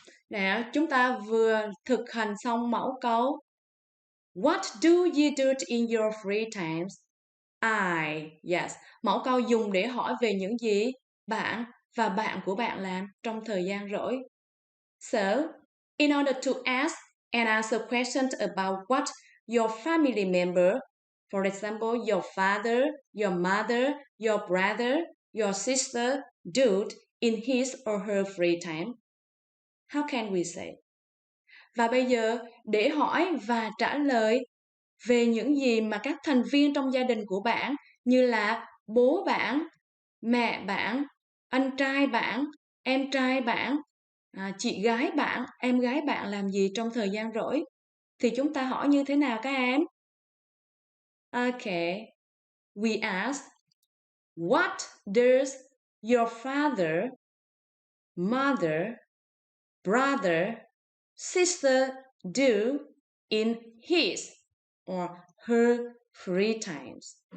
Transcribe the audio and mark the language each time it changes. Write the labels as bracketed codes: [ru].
[vi] Nào, chúng ta vừa thực hành xong mẫu câu. [en] What do you do in your free times? Yes. [vi] Mẫu câu dùng để hỏi về những gì bạn và bạn của bạn làm trong thời gian rỗi. [en] So, in order to ask and answer questions about what your family member, for example, your father, your mother, your brother, your sister, do in his or her free time, how can we say? [vi] Và bây giờ, để hỏi và trả lời về những gì mà các thành viên trong gia đình của bạn như là bố bạn, mẹ bạn, anh trai bạn, em trai bạn, chị gái bạn, em gái bạn làm gì trong thời gian rỗi, thì chúng ta hỏi như thế nào các em? [en] Okay, we ask, what does your father, mother, brother, sister do in his or her free times?